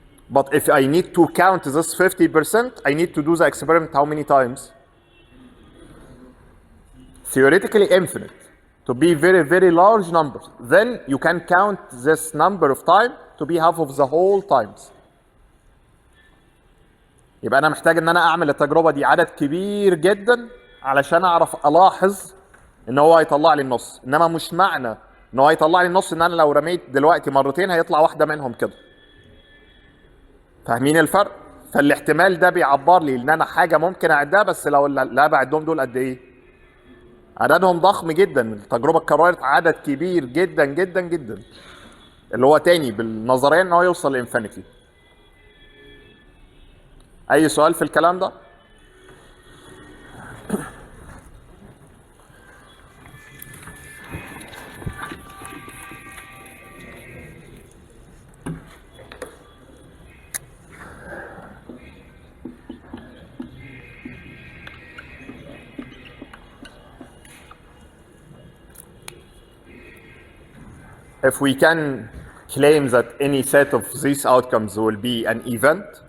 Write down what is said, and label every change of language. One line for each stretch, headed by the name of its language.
English: But if I need to count this 50%, I need to do the experiment how many times? Theoretically infinite, to be very large numbers. Then you can count this number of time to be half of the whole times.
Arabic: يبقى أنا محتاج إن أنا أعمل التجربة دي عدد كبير جدا علشان أعرف ألاحظ إن هو هيطلع لي النص، إنما مش معنى إن هو هيطلع لي النص إن أنا لو رميت دلوقتي مرتين هيطلع واحدة منهم كده. فاهمين الفرق؟ فالاحتمال ده بيعبر لي إن أنا حاجة ممكن أعدها، بس لو لا بعدهم دول قد إيه؟ عددهم ضخم جدا. التجربة اتكررت عدد كبير جدا اللي هو تاني بالنظرية إن هو يوصل لإنفينيتي. أي سؤال في الكلام ده؟
English: If we can claim that any set of these outcomes will be an event,